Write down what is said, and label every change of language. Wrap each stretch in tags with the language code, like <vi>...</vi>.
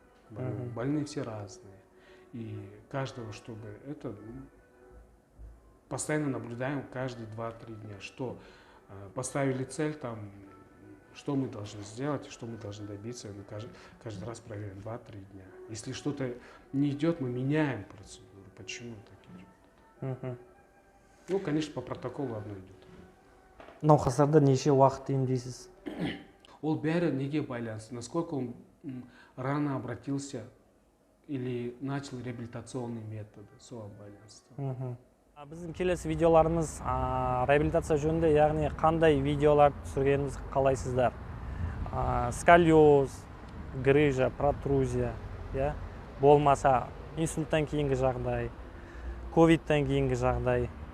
<ru>Больные все разные. И каждого, чтобы это постоянно наблюдаем каждые 2-3 дня, что поставили цель, там, что мы должны сделать, что мы должны добиться, мы каждый раз проверяем 2-3 дня. Если что-то не идет, мы меняем процедуру. Почему так идет? Ну, конечно, по протоколу одно идет.</ru> <kk>Науқастарда неше уақыт емдейсіз? Ол бәрі неге байланысты,</kk> <ru>насколько он рано обратился или начал реабилитационные методы,</ru> <kk>соған байланысты. Біздің келесі видеоларымыз реабилитация жөнінде, яғни қандай видеолар түсіргеніміз қалайсыздар?</kk> <ru>Сколиоз, грыжа, протрузия,</ru> <kk>болмаса инсульттан кейінгі жағдай, ковидтан кейінгі жағдай.</kk>